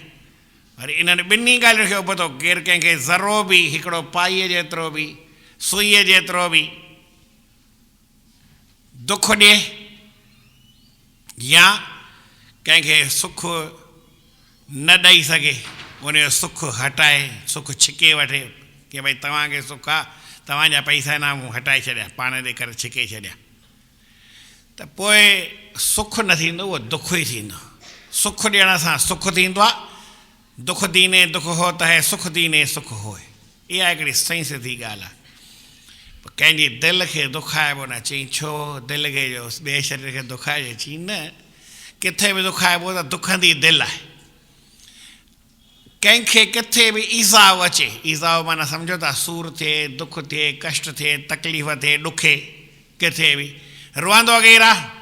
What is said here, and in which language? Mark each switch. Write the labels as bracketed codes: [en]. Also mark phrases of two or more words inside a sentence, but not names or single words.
[sd] वरी इन्हनि ॿिन्ही ॻाल्हियुनि खे उबतो, केरु कंहिंखे ज़रो बि हिकिड़ो पाईअ जेतिरो बि सुईअ जेतिरो बि दुख ॾिए, या कंहिंखे सुख न ॾेई सघे, उनजो सुख हटाए, सुख छिके वठे कि भई तव्हांखे सुख आहे, तव्हांजा पैसा न मूं हटाए छॾिया, पाण ॾे करे छिके छॾिया, त पोइ सुख न थींदो, उहो दुख ई थींदो। सुख ॾियण सां सुख थींदो आहे। [hi] दुख दीने दुख होता है, सुख दीने सुख होए। [sd] इहा हिकिड़ी सही सिधी ॻाल्हि आहे। कंहिंजी दिलि खे दुखाइबो न, चई छो दिलि खे जो ॿिए शरीर खे दुखाइजे, चई न, किथे बि दुखाइबो त दुखंदी दिलि आहे। कंहिंखे किथे बि ईज़ाउ अचे, ईज़ाउ माना सम्झो था सूर थिए, दुख थिए, कष्ट थिए, तकलीफ़ थिए, ॾुखे, किथे बि रुअंदो केरु आहे?